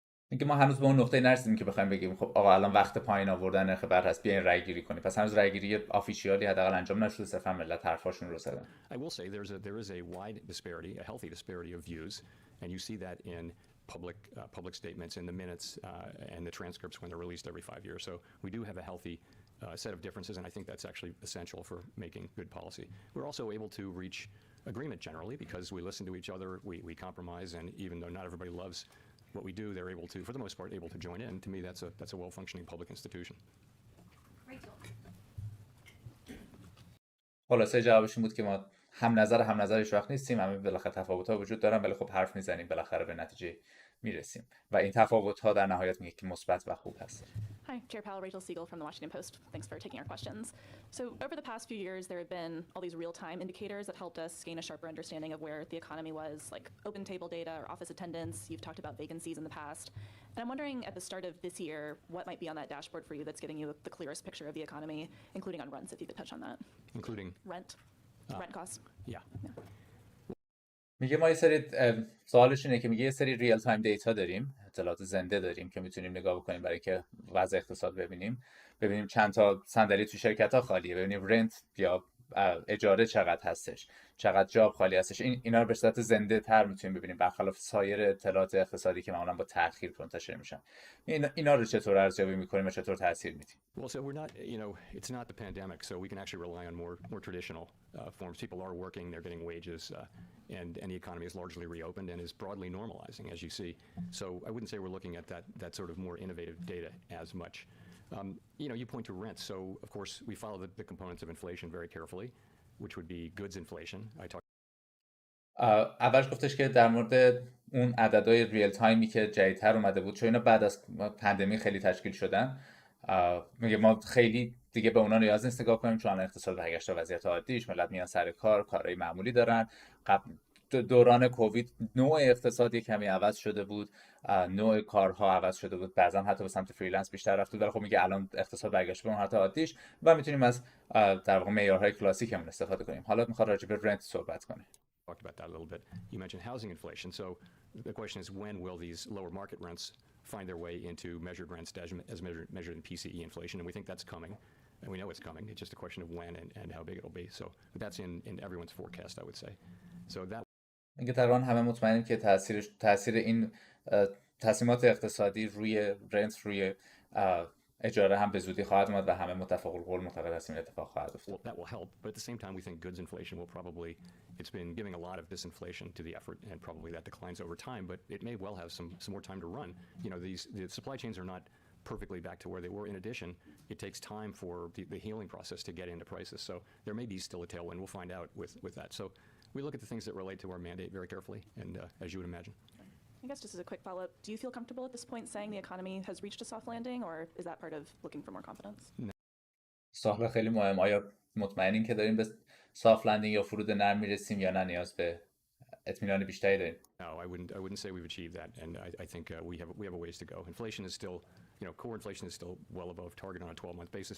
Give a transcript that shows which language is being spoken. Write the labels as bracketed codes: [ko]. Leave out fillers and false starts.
[fa] اینکه ما هنوز به اون نقطه نرسیدیم که بخوایم بگیم خب آقا الان وقت پایین آوردن نرخ بهره است، بیاین رای گیری کنیم. پس هنوز رای گیری آفیشیالی حداقل انجام نشده، صرفا ملت حرفاشون رو زدن. [en] I will say there is a wide disparity, a healthy disparity of views, and you see that in public statements, in the minutes, and the transcripts when they're released every 5 years. So we do have a healthy set of differences, and I think that's actually essential for making good policy. We're also able to reach agreement generally because we listen to each other, we compromise, and even though not everybody loves what we do, they're able to, for the most part, able to join in. To me, that's a well-functioning public institution. [fa] خلاصه جوابش این بود که ما هم نظرش وقت نیستیم، همه بالاخره تفاوت‌ها وجود دارن، ولی خب حرف میزنیم بالاخره به نتیجه میرسیم و این تفاوت‌ها در نهایت میگه که مثبت و خوب هست. [en] Hi, Chair Powell, Rachel Siegel from the Washington Post. Thanks for taking our questions. So over the past few years, there have been all these real-time indicators that helped us gain a sharper understanding of where the economy was, like open table data or office attendance. You've talked about vacancies in the past. And I'm wondering at the start of this year, what might be on that dashboard for you that's getting you the clearest picture of the economy, including on rents, if you could touch on that. Including? Rent costs. Yeah. [fa] میگه ما یه سری سوالش اینه که میگه یه سری ریال تایم دیتا داریم، اطلاعات زنده داریم که میتونیم نگاه بکنیم برای که وضع اقتصاد ببینیم چند تا صندلی تو شرکت‌ها خالیه، ببینیم رنت یا اجاره چقدر هستش، چقدر جاب خالی هستش. اینا رو به صورت زنده تر میتونیم ببینیم برخلاف سایر اطلاعات اقتصادی که معمولا با تأخیر منتشر میشن. اینا رو چطور ارزیابی میکنیم و چطور تاثیر میدیم؟ [en] Well, so we're not, it's not the pandemic, so we can actually rely on more traditional forms. People are working, they're getting wages, and the economy is largely reopened and is broadly normalizing, as you see. So I wouldn't say we're looking at that sort of more innovative data as much. You point to rent. So, of course, we follow the components of inflation very carefully, which would be goods inflation. [fa] اولش گفتش که در مورد اون عددهای ریل تایمی که جدیدتر اومده بود، چون اینا بعد از پندمی خیلی تشکیل شدن، میگه ما خیلی دیگه به اونا نیاز نیست نگاه کنیم چون اقتصاد برگشته وضعیت عادیش، ملت میان سر کارهای معمولی دارن. دوران کووید نوع اقتصادی کمی عوض شده بود، نوع کارها عوض شده بود، بعضا حتی به سمت فریلنس بیشتر رفت بود، ولی خب میگه الان اقتصاد برگشته به اون حالت عادیش و میتونیم از در واقع معیارهای کلاسیکمون استفاده کنیم. حالا میخواد راجع به رنت صحبت کنه. [en] Talked about that a little bit. You mentioned housing inflation. So the question is, when will these lower market rents find their way into measured rents as measured in PCE inflation? And we think that's coming, and we know it's coming. It's just a question of when and how big it'll be. So that's in everyone's forecast, I would say. So that. [fa] اینکه تقریبا همه مطمئنیم که تاثیر این تصمیمات اقتصادی روی رنت، روی اجاره هم به زودی خواهد اومد و همه متفق القول معتقد هستیم اتفاق خواهد افتاد. [en] Well, that will help, but at the same time we think goods inflation will probably, it's been giving a lot of disinflation to the effort and probably that declines over time, but it may well have some more time to run. The supply chains are not perfectly back to where they were. In addition, it takes time for the healing process to get into prices. So there may be still a tailwind. We'll find out with that. So we look at the things that relate to our mandate very carefully, and as you would imagine. I guess just as a quick follow-up, do you feel comfortable at this point saying the economy has reached a soft landing, or is that part of looking for more confidence? [fa] سوال خیلی مهم. آیا مطمئنین که داریم به سافت لندینگ یا فرود نرم میرسیم یا نه نیاز به اطمینان بیشتری داریم؟ [en] No, I wouldn't say we've achieved that, and I think we have a ways to go. Inflation is still, core inflation is still well above target on a 12-month basis.